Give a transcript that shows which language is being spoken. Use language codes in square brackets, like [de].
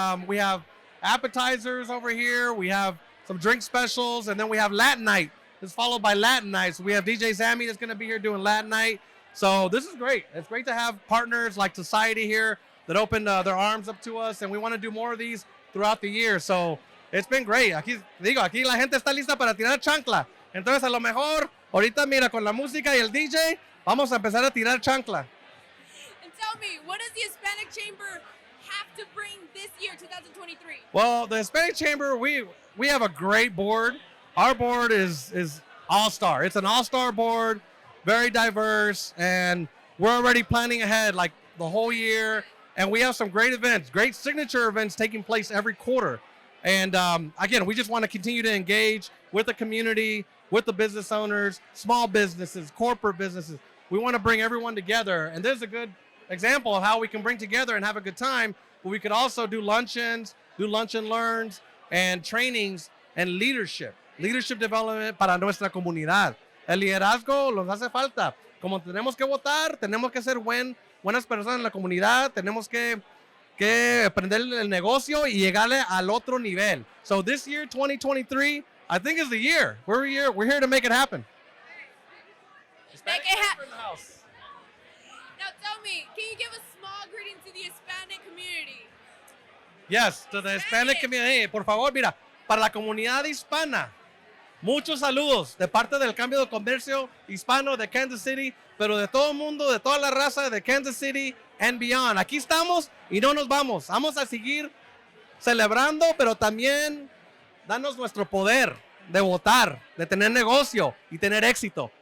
[en] We have appetizers over here. We have some drink specials, and then we have Latin night. It's followed by Latin night. So we have DJ Sammy that's going to be here doing Latin night. So this is great. It's great to have partners like Society here that opened their arms up to us, and we want to do more of these throughout the year. So it's been great. [es] Aquí la gente está lista para tirar chancla. Entonces, a lo mejor, ahorita, mira, con la música y el DJ, vamos a empezar a tirar chancla. [en] And tell me, what does the Hispanic Chamber have to bring this year, 2023? Well, the Hispanic Chamber, we have a great board. Our board is all-star. It's an all-star board, very diverse, and we're already planning ahead like the whole year. And we have some great events, great signature events taking place every quarter. And again, we just want to continue to engage with the community, with the business owners, small businesses, corporate businesses. We want to bring everyone together. And there's a good example of how we can bring together and have a good time. But we could also do luncheons, do lunch and learns, and trainings and leadership development [es] para nuestra comunidad. El liderazgo nos hace falta. Como tenemos que votar, tenemos que ser buenas personas en la comunidad, tenemos que aprender el negocio y llegarle al otro nivel. [en] So this year, 2023, I think is the year. We're here to make it happen. Make it happen. Now tell me, can you give a small greeting to the Hispanic community? Yes, to the Hispanic community. [es] Hey, por favor, mira, para la comunidad hispana, muchos saludos de parte del cambio de comercio hispano de Kansas City, pero de todo el mundo, de toda la raza de Kansas City [en] and beyond. [es] Aquí estamos y no nos vamos. Vamos a seguir celebrando, pero también danos nuestro poder de votar, de tener negocio y tener éxito.